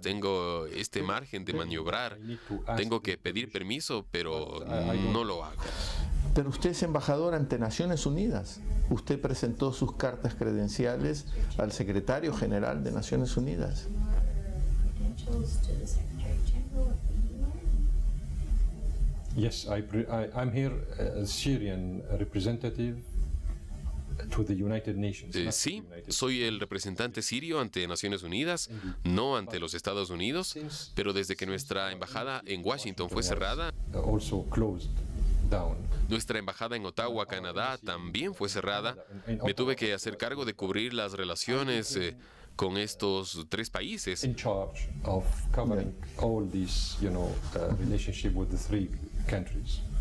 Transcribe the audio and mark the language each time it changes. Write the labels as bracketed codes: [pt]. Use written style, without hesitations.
[es] Tengo este margen de maniobrar. Tengo que pedir permiso, pero no lo hago. Pero usted es embajador ante Naciones Unidas. Usted presentó sus cartas credenciales al secretario general de Naciones Unidas. [en] Yes, I'm here as Syrian representative to the United Nations. [es] Sí, soy el representante sirio ante Naciones Unidas, no ante los Estados Unidos, pero desde que nuestra embajada en Washington fue cerrada, [en] also closed down. [es] Nuestra embajada en Ottawa, Canadá, también fue cerrada. Me tuve que hacer cargo de cubrir las relaciones con estos 3 países. [en] In charge of covering all these, relationship with the 3 countries.